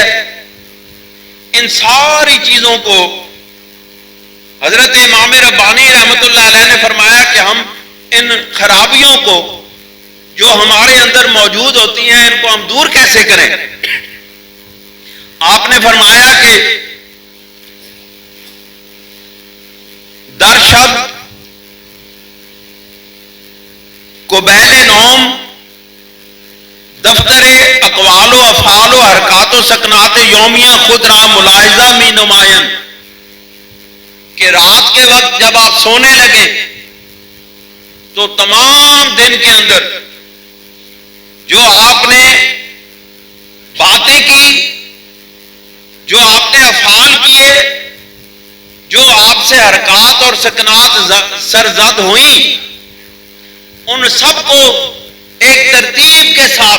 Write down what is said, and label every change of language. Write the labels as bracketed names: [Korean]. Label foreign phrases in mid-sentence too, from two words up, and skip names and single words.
[Urdu] ان ساری چیزوں کو حضرت امام ربانی [Arabic] رحمۃ اللہ علیہ [Urdu] نے فرمایا کہ ہم ان خرابیوں کو جو ہمارے اندر موجود ہوتی ہیں، ان کو ہم دور کیسے کریں. آپ نے فرمایا کہ [Persian] در شب قبیل نوم دفتر اقوال و افعال و حرکات و سکنات یومیہ خود را ملاحظہ می نمائن، [Urdu] کہ رات کے وقت جب آپ سونے لگے تو تمام دن کے اندر جو آپ نے باتیں کی، جو آپ نے افعال کیے، جو آپ سے حرکات اور سکنات سرزد ہوئیں، ان سب کو ایک ترتیب کے ساتھ